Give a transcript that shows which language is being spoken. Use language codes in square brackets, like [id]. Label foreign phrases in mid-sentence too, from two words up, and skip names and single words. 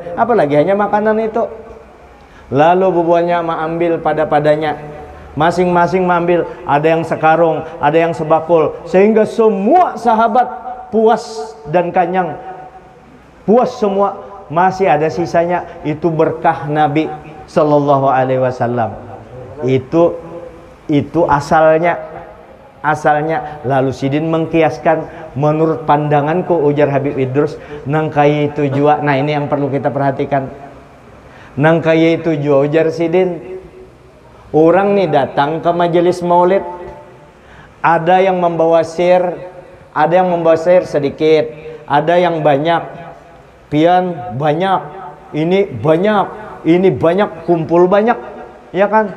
[bjn] Apalagi hanya makanan itu. Lalu bubuannya mengambil padanya, masing-masing mengambil, ada yang sekarung, ada yang sebakul, sehingga semua sahabat puas dan kenyang, puas semua, masih ada sisanya. Itu berkah Nabi [ar] صلى الله عليه وسلم. [bjn] Itu asalnya. Lalu Sidin mengkiaskan, menurut pandanganku, ujar Habib Idrus, nangkai itu jua. Nah ini yang perlu kita perhatikan. Nangkai itu jua, ujar Sidin, orang nih datang ke majelis maulid, ada yang membawa sir, ada yang membawa sir sedikit, ada yang banyak, pian banyak, ini banyak, kumpul banyak, ya kan?